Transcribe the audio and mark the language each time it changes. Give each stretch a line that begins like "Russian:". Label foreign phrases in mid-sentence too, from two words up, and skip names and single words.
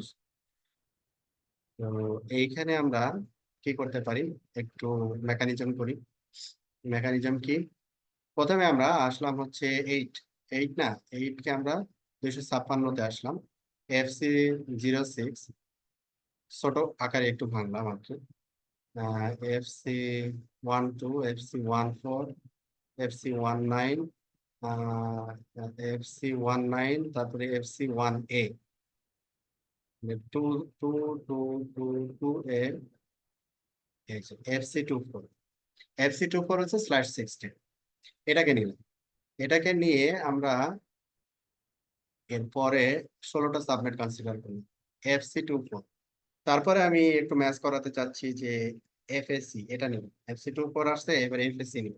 Bangla: তো এইখানে আমরা কি করতে পারি, একটু মেকানিজম করি। মেকানিজম কি, প্রথমে আমরা আসলাম হচ্ছে 8 না, 8কে আমরা 256-তে আসলাম। FC06 ছোট আকারে একটু ভাঙলাম আর কি। FC12, FC14, FC19, FC19, তারপরে FC1A, 2 FC24। FC24 হচ্ছে /16, এটাকে নিলাম। এটাকে নিয়ে আমরা এরপরে 16টা
English: subnet consider
Bangla: করি, FC24। তারপরে আমি একটু ম্যাচ করাতে চাচ্ছি যে FSC, এটা নিব। FC24 আসছে, এবার FSC নিব।